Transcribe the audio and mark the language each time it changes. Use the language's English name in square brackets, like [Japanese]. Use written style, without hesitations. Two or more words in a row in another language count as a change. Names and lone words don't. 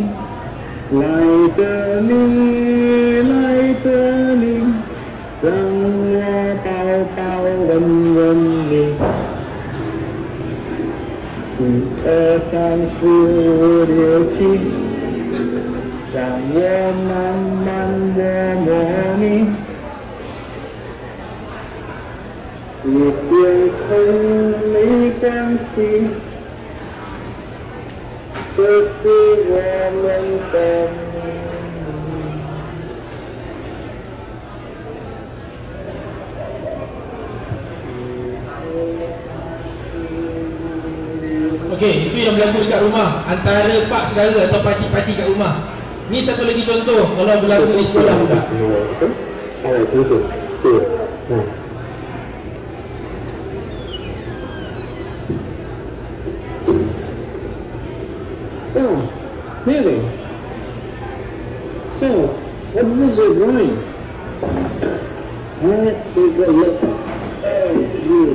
[Chinese] 来这里，来这里，让我抱抱吻吻你。1、2、3、4、5、6、7，让我慢慢摸摸你。一点痛没关系，这是我们的秘密。 [Malay] Okey, itu yang berlaku dekat rumah antara pak saudara atau pakcik-pakcik kat rumah. Ni satu lagi contoh kalau berlaku di sekolah pula. Alright, betul. So, nah. [English] Oh, really? So, what is this you're drawing? Let's take a look. Okay.